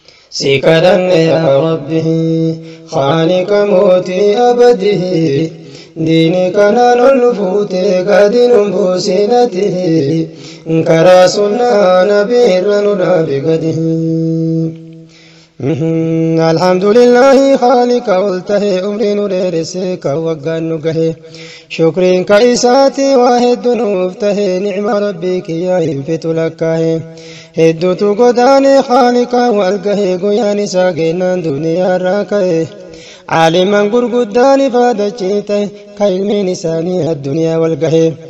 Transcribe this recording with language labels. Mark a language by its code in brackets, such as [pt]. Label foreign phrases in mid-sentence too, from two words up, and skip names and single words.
[om] Si kadhanne yaa Rabbi, Khaliqa mootii abadii, diinii kanaan ol fuutee gadi nun buusinati, karaa sunnaa nabii irra nu dhaabi gadi. [ar] الحمد لله خالق [om] ol tahe, umrii nu dheeresse, kan waggaan nu gahe. Shukriin ka isaati waa hedduu nuuf tahe, nicma Rabbii kiyya hin fitu lakkaahe. Hedduutu godaane Khaliqa wal gahe, guyyaan isaa geennaan duniyaa irraa ka'e. Caaliman gurguddaan ifaadachii tahe, ka ilmiin isaanii addunyaa wal gahe.